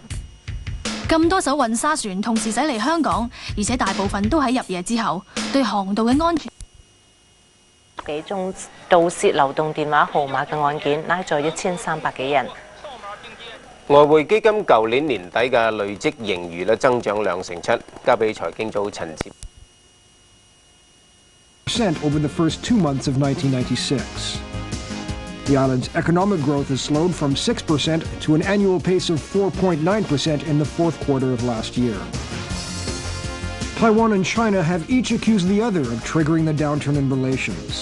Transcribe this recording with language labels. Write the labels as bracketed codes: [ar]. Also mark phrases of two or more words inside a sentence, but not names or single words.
[yue] 咁多艘運沙船同時駛嚟香港，而且大部分都喺入夜之後，對航道嘅安全。幾宗盜竊流動電話號碼嘅案件，拉咗1300幾人。外匯基金舊年年底嘅累積盈餘增長2.7%，交俾財經組陳志。 [en] Over the first 2 months of 1996. The island's economic growth has slowed from 6% to an annual pace of 4.9% in the fourth quarter of last year. Taiwan and China have each accused the other of triggering the downturn in relations.